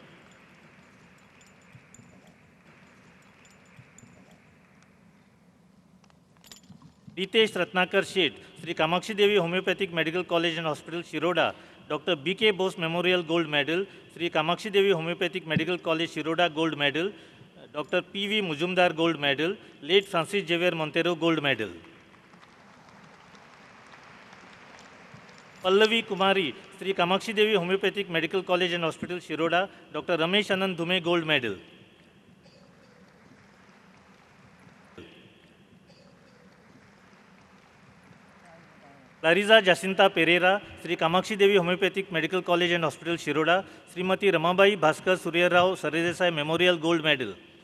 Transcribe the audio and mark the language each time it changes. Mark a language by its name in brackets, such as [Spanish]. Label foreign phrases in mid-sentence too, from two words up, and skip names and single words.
[English] Ritesh Ratnakar Sheth, Sri Kamakshi Devi Homeopathic Medical College and Hospital, Shiroda, Dr. B.K. Bose Memorial Gold Medal, Sri Kamakshi Devi Homeopathic Medical College, Shiroda Gold Medal, Dr. P.V. Mujumdar Gold Medal, late Francis Xavier Montero Gold Medal. Pallavi Kumari, Sri Kamakshi Devi Homeopathic Medical College and Hospital, Shiroda, Dr. Ramesh Anand Dhume Gold Medal. Clarissa Jacinta Pereira, Sri Kamakshi Devi Homeopathic Medical College and Hospital, Shiroda, Srimati Ramabai Bhaskar Surya Rao Saradesai Memorial Gold Medal.